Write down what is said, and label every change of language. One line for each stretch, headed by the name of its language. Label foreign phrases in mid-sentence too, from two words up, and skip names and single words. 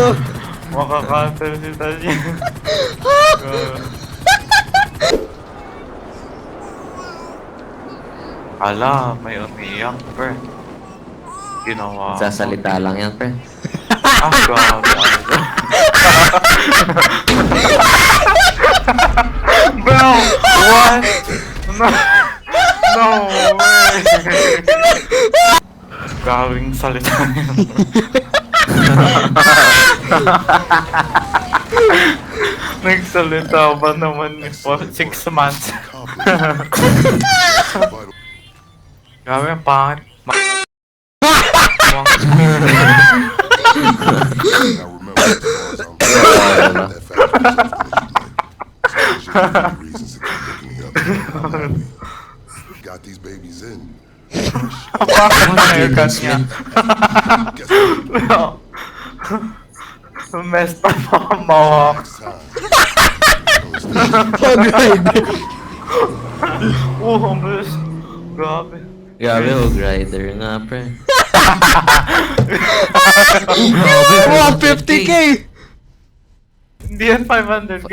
Filipino: Makakancel si Dustin. Ala, may umiyak, pre. Ginawa. Sasalita lang yan, pre. Ah, grabe.
English: Bro, what? No. No way.
Filipino: Gawing salita yan. Nagsalita ba naman ni for 6 months? Vital. Grabe ang pangit.
English: Now remember, as far as I'm that fact is just the reasons to keep looking the other way. Got these babies in.
Filipino: Haircut niya.
English: Guess what? Messed up
Filipino: ang mohawk.
English: Next time.
Filipino: Pag-ride. Ang bilis. Grabe. Grabe, rider nga, pre. 150k! Hindi yan 500k.